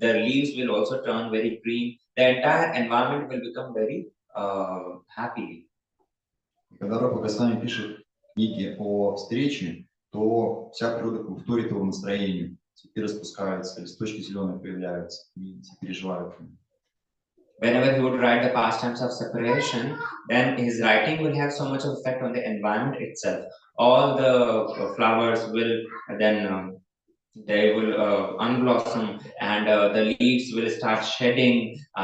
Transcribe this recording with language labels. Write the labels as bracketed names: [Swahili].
[English] The leaves will also turn very green. The entire environment will become very happy. [Russian] Когда Рупа Госвами пишет книги о встрече, то вся природа вторит его настроению. Цветы распускаются, листочки зеленые появляются, и все переживают. [English] Whenever he would write the pastimes of separation, then his writing will have so much of effect on the environment itself. All the flowers will then they will unblossom and the leaves will start shedding.